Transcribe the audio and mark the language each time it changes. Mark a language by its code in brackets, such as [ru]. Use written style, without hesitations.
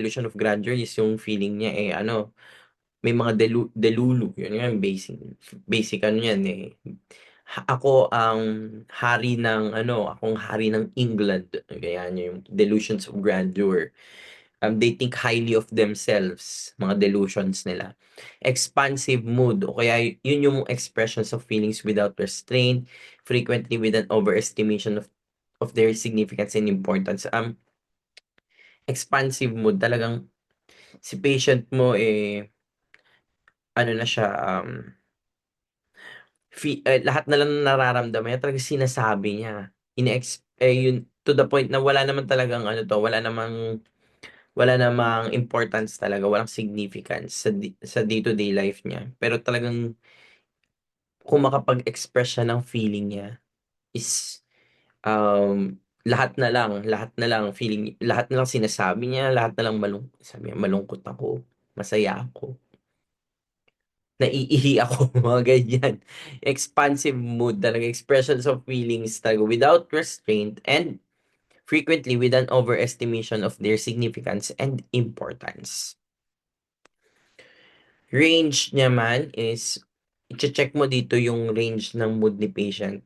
[en] Delusion of grandeur is [tl] yung feeling niya ano, may mga delulu, yun nga basic ano yan ako ang hari ng ano, akong hari ng England, ganyan yung delusions of grandeur. [en] They think highly of themselves, [tl] mga delusions nila. [en] Expansive mood, o kaya yun yung expressions of feelings without restraint, frequently with an overestimation of their significance and importance. [tl] Expansive mood, talagang si patient mo ano na siya, lahat na lang ng nararamdaman niya talagang sinasabi niya. Yun to the point na wala naman talagang ano to, wala namang importance talaga, walang significance sa [en] day-to-day life [tl] niya. Pero talagang kung makapag-express siya ng feeling niya is lahat na lang feeling, lahat na lang sinasabi niya, lahat na lang sabi niya, malungkot ako, masaya ako, naiihi ako, mga ganyan. [en] Expansive mood [tl] talaga, [en] expressions of feelings talaga without restraint and frequently with an overestimation of their significance and importance. [tl] Range naman is, i-check mo dito yung range ng mood ni patient.